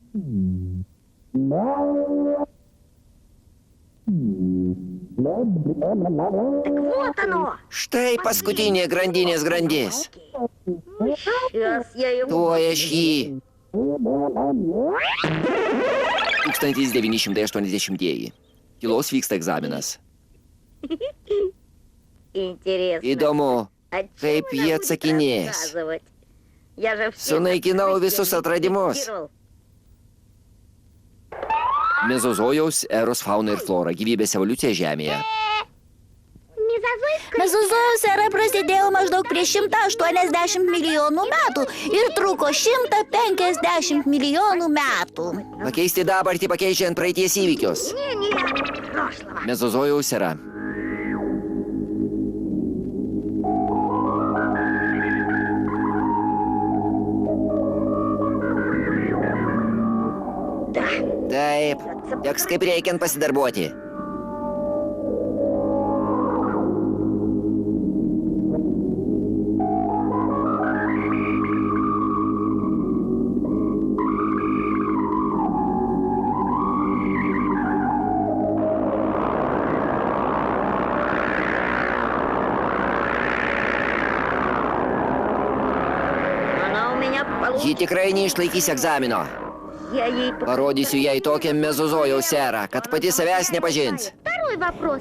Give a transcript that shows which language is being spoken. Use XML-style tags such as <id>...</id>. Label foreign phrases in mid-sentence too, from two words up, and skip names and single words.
<ru>Так вот оно.</ru> <lt>Štai paskutinė grandinės grandis.</lt> <ru>Сейчас я его...</ru> <lt>Tuoj aš jį. 1980. Tylos vyksta egzaminas.</lt> <ru>Интересно.</ru> <lt>Įdomu,</lt> <ru>А</ru> <lt>kaip</lt> <ru>чем она</ru> <lt>jie</lt> <ru>будет</ru> <lt>atsakinės.</lt> <ru>рассказывать? Я же все</ru> <lt>Sunaikinau visus atradimus. Mezozojaus eros fauna ir flora, gyvybės evoliucija Žemėje. Mezozojaus era prasidėjo maždaug prieš 180 milijonų metų ir truko 150 milijonų metų. Pakeisti dabartį pakeičiant praeities įvykius.</lt> <ru>прошлого.</ru> <lt>Mezozojaus era.</lt> <ru>Да.</ru> <lt>Taip, teks kaip reikiant pasidarbuoti.</lt> <ru>Она у меня получится.</ru> <lt>Ji tikrai neišlaikys egzamino.</lt> <ru>Я ей</ru> <lt>Parodysiu jai tokią mezozojaus erą, kad pati savęs nepažins.</lt> <ru>Второй вопрос.</ru>